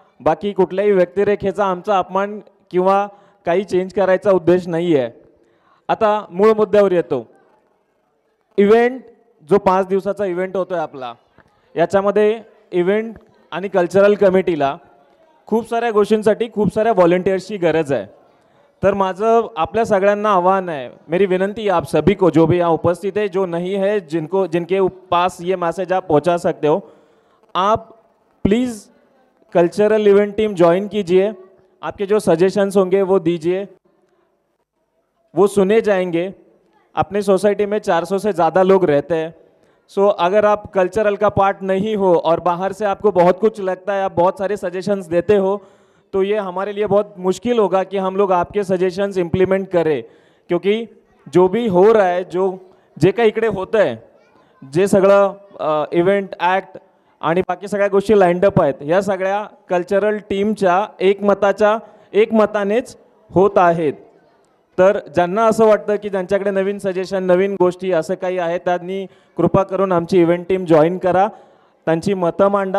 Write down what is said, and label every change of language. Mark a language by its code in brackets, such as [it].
[mr] बाकी कुठल्याही व्यक्तिरेखेचा आमचा अपमान किंवा काही चेंज करायचा उद्देश नाही आहे. आता मूळ मुद्द्यावर येतो. इव्हेंट जो 5 दिवसाचा इव्हेंट होतोय आपला, याच्यामध्ये इव्हेंट आणि कल्चरल कमिटीला खूप साऱ्या गोष्टींसाठी खूप साऱ्या व्हॉलंटियर्सची गरज आहे. तर माझं आपल्या सगळ्यांना आव्हान [hi] है, मेरी विनंती है आप सभी को, जो भी यहाँ उपस्थित है, जो नहीं है, जिनके पास ये मैसेज आप पहुँचा सकते हो, आप please cultural event team join कीजिए. आपके जो सजेशंस होंगे वो दीजिए, वो सुने जाएंगे. अपनी सोसाइटी में 400 से ज़्यादा लोग रहते हैं. सो अगर आप कल्चरल का पार्ट नहीं हो और बाहर से आपको बहुत कुछ लगता है, आप बहुत सारे सजेशंस देते हो, तो ये हमारे लिए बहुत मुश्किल होगा कि हम लोग आपके सजेशंस इम्प्लीमेंट करें. क्योंकि जो भी हो रहा है, [mr] जे काही इकडे होतं आहे, जे सगळं इव्हेंट ॲक्ट आणि बाकी सगळ्या गोष्टी लाईनडअप आहेत, या सगळ्या कल्चरल टीमच्या एकमतानेच होत आहेत. तर ज्यांना असं वाटतं की ज्यांच्याकडे नवीन सजेशन, नवीन गोष्टी असं काही आहे, त्यांनी कृपा करून आमची इव्हेंट टीम जॉईन करा, त्यांची मतं मांडा.